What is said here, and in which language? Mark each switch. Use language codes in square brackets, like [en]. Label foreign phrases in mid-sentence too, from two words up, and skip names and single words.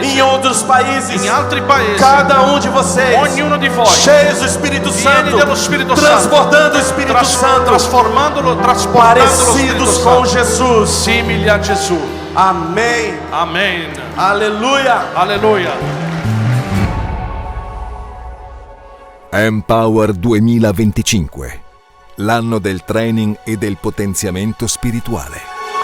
[pt] em outros países. [it] in altri paesi. [pt] Cada um de vocês, [it] Ognuno di voi, [pt] cheios do Espírito [it] pieni [pt] Santo, [it] dello Spirito [pt] transbordando o Espírito Santo, [it] trasformandolo, trasportando lo Spirito [pt] parecidos com [it] Santo, [pt] Jesus. [it] simili a Gesù. [pt] Amém. [it] Amen. [pt] Aleluia. [it] Alleluia. Empower 2025, l'anno del training e del potenziamento spirituale.